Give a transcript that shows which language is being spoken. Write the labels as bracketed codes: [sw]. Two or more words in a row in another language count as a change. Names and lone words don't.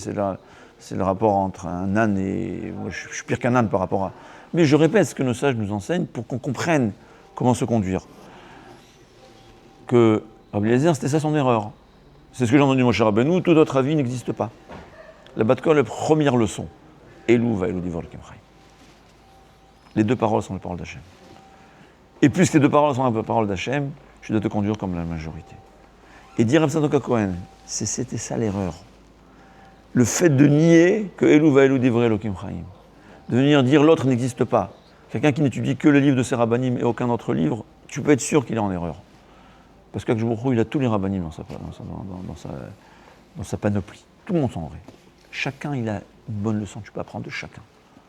[fr] C'est le rapport entre un âne et... Moi, je suis pire qu'un âne par rapport à... Mais je répète ce que nos sages nous enseignent pour qu'on comprenne comment se conduire. Que Rabbi Eliezer, c'était ça son erreur. C'est ce que j'ai entendu Moshe Rabbeinu, tout autre avis n'existe pas. La Bat-Kol, la première leçon. [he] אלו ואלו דברי אלוקים חיים. [fr] Les deux paroles sont les paroles d'Hachem. Et puisque les deux paroles sont les paroles d'Hachem, je dois te conduire comme la majorité. Et dire Rabbi Tzadok HaKohen, c'était ça l'erreur. Le fait de nier que [he] אלו ואלו דברי אלוקים חיים. [fr] De venir dire l'autre n'existe pas. Quelqu'un qui n'étudie que le livre de ses rabbanim et aucun autre livre, tu peux être sûr qu'il est en erreur. Parce qu' [he] הקדוש ברוך הוא, [fr] il a tous les rabbanim dans sa panoplie. Tout le monde s'en vrai. Chacun, il a une bonne leçon, tu peux apprendre de chacun.